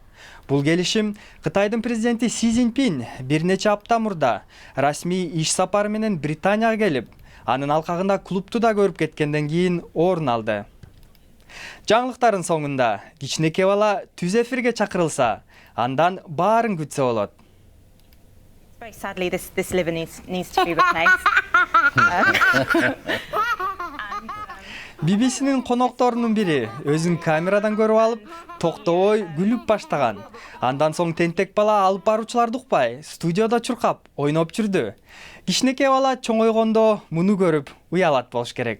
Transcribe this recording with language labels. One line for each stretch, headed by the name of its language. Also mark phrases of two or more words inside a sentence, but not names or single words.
Kyrgyz: Бул келишим Кытайдын президенти Си Цзиньпин бир нече апта мурда расмий иш сапары менен Британияга келип, анын алкагында клубту да көрүп кеткенден кийин орун алды. Жаңылыктардын соңунда кичинекей бала түз эфирге чакырылса, андан баарын күтсө болот.
English: Very sadly, this liver needs to be replaced.
Kyrgyz: BBC-нин конокторунун бири өзүн камерадан көрүп алып, токтобой күлүп баштаган. Андан соң тентек бала алып баруучуларды укпай, студияда чуркап, ойноп жүрдү. Кичинекей бала чоңойгондо муну көрүп уялат болуш керек.